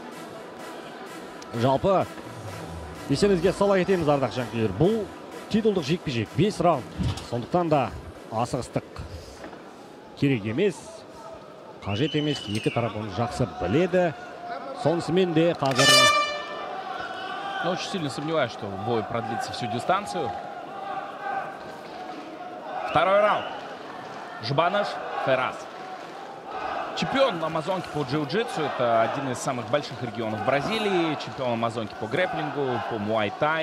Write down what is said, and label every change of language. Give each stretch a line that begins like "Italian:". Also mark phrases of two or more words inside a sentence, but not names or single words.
Kazakh: Жалпы естеріңізге сала кетеміз, ардақ жанкүйерлер. Бұл титулдық жекпе-жек 5 раунд. Сондықтан да асығыстық керек емес, қажет емес. Екі тарап оны жақсы біледі. Сонысымен де қазір...
Russian: Но очень сильно сомневаюсь, что бой продлится всю дистанцию. Второй раунд. Жұбаныш, Феррас. Чемпион Амазонки по джиу-джитсу. Это один из самых больших регионов Бразилии. Чемпион Амазонки по грэпплингу, по муай-тай.